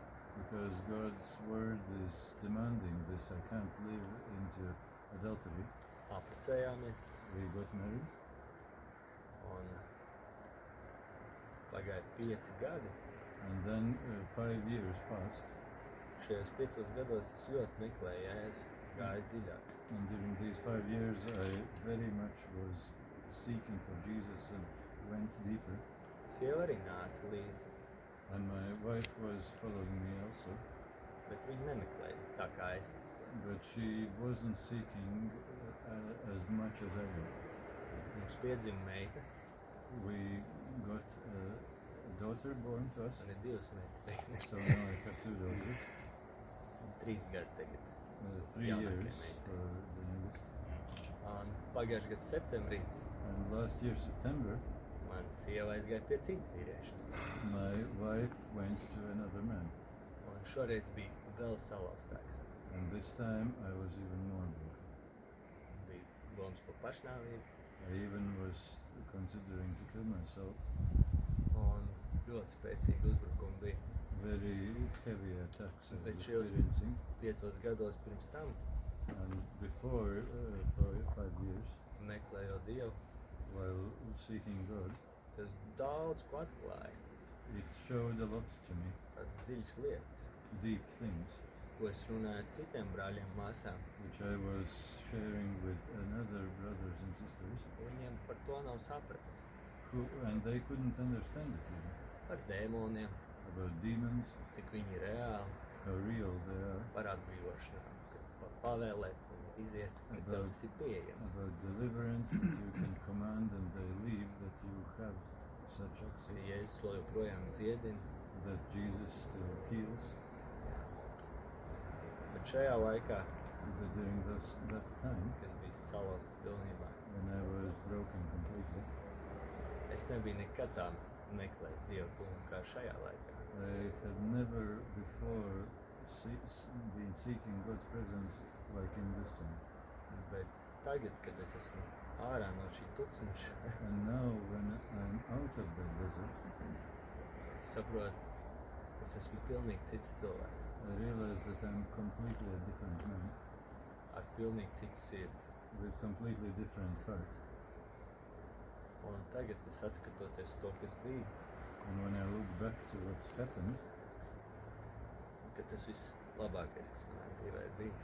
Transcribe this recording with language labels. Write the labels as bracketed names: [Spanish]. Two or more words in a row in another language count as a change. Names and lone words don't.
[English] Because God's word is demanding this. I can't live into adultery. [Latvian] Apprecējāmies [English] We got married, [Latvian] un pagāja 5 gadi. [English] and then 5 years passed. [Latvian] Šajos 5 gados es ļoti meklēju Jēzu, gāju dziļāk. [English] And during these 5 years, I very much was seeking for Jesus and went deeper. [Latvian] Sieva arī nāca līdzi, [English] And my wife was following me also, [Latvian] bet viņa nemeklēja tā kā es. [English] but she wasn't seeking as much as I did. [Latvian] Mums piedzima meita, [English] We got a daughter born to us, [Latvian] man ir 2 meitas. [English] so now I have 2 daughters. [Latvian] 3 gadi tagad. [English] 3 Yeah, years okay. for the youngest. [Latvian] Un pagājušajā gadā septembrī [English] And last year, September, [Latvian] mana sieva aizgāja pie citu vīriešu. [English] my wife went to another man. [Latvian] Un šoreiz bija vēl salauztāks. [English] And this time I was even more broken. [Latvian] Bija domas par pašnāvību [English] I even was considering to kill myself. [Latvian] un ļoti spēcīgi uzbrukumi bija. [English] Very heavy attacks I [Latvian] Bet [English] was [Latvian] šajos [English] experiencing. [Latvian] 5 gados pirms tam, [English] And before, for 5 years, [Latvian] meklējot Dievu, [English] while seeking God, [Latvian] tas daudz ko atklāja. [English] it showed a lot to me, [Latvian] Tās dziļas lietas, [English] deep things, [Latvian] ko es runāju ar citiem brāļiem, māsām. [English] which I was sharing with another brothers and sisters, [Latvian] Viņiem par to nav sapratnes. [English] and they couldn't understand it even, [Latvian] Par dēmoniem, [English] about demons, [Latvian] cik viņi ir reāli, [English] how real they are, [Latvian] par atbrīvošanām, kad pavēlēt un iziet, ka tev tas ir pieejams. [English] about deliverance, that you can command and they leave, that you have such [Latvian] Ka [English] access, [Latvian] Jēzus to joprojām dziedina, [English] that Jesus still heals. [Latvian] bet šajā laikā, [English] But during that time, [Latvian] kas bija salauzts pilnībā, [English] when I was broken completely, [Latvian] es nebiju nekad tā meklējis Dievu tuvumu kā šajā [English] God's presence like in this time. [Latvian] Bet tagad, kad es esmu ārā no šī tūkstoša, [English] And now when I'm out of the desert, [Latvian] es saprotu, es esmu pilnīgi cits cilvēks, [English] I realize that I'm completely a different man [Latvian] ar pilnīgi citu sirdi. [English] with completely different heart. [Latvian] Un tagad es atskatoties to, kas bija, [English] And when I look back to what happened, [Latvian] ka tas viss labākais, kas manā dzīvē ir bijis.